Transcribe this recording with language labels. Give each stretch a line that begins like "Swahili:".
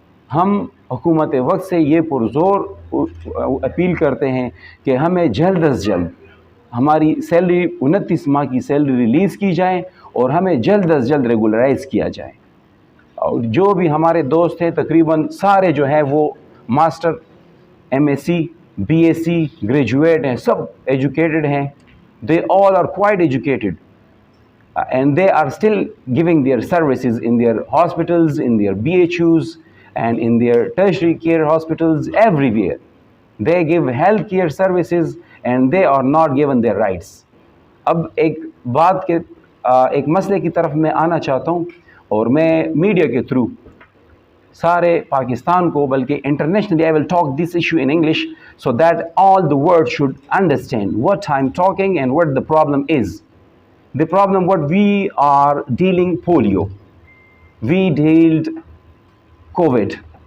Hindi: हम हुकूमत वक्त से ये पुरज़ोर अपील करते हैं कि हमें जल्द अज जल्द हमारी सैलरी 29 माह की सैलरी रिलीज़ की जाए और हमें जल्द अज जल्द रेगुलराइज़ किया जाए। और जो भी हमारे दोस्त हैं तकरीबन सारे जो हैं वो मास्टर, MSc, BSc ग्रेजुएट हैं, सब एजुकेटेड हैं।
English: They all are quite educated and they are still giving their services in their hospitals, in their BHUs and in their tertiary care hospitals everywhere. They give health care services and they are not given their rights.
Hindi: अब एक मसले की तरफ मैं आना चाहता हूँ और मैं मीडिया के थ्रू सारे पाकिस्तान को, बल्कि internationally,
English: I will talk this issue in English so that all the world should understand what I'm talking and what the problem is. The problem what we are dealing polio, we dealt COVID.